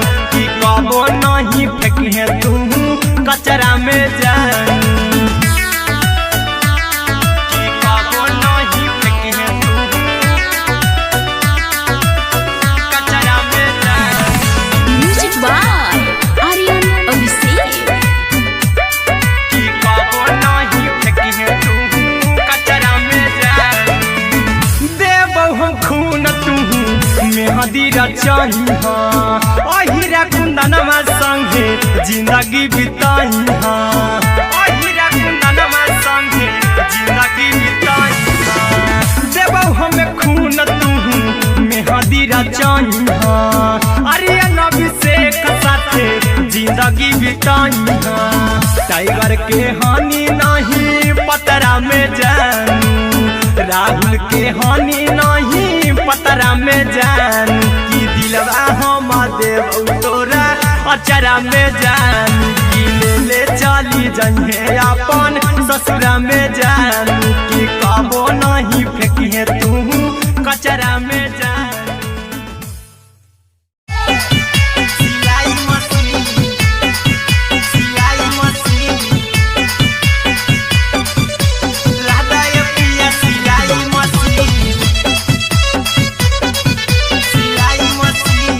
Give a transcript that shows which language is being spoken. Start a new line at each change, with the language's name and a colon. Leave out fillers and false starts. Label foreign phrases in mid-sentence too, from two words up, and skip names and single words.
Magahi: की कबो नहीं फेंके तू कचरा में जान, की कबो नहीं फेंके तू कचरा में जान।
English: Music by Aryan Abhishek.
Magahi: की कबो नहीं फेंके तू कचरा में जान। देबौ हम खून तू मेहदी रचइहा, अहिरा कुंदनमा संगे जिंदगी बिताइहा, अहिरा कुंदनमा संगे जिंदगी बिताइहा। देबौ हम खून तू मेहदी रचइहा, आर्यन अभिषेक साथे जिंदगी बिताइहा। टाइगर के हानि नहीं पतरा में जानू, राहुल के हानि नहीं पतरा में जान। की दिलवा हम देबौ तोरा अचरा में जान। की ले चली जइहे अपन ससुरा में जान। की कबो नहीं फेंके तू कचरा में जान। सिलाई मशीन, सिलाई मशीन, राधा ये पिया सिलाई मशीन, सिलाई मशीन।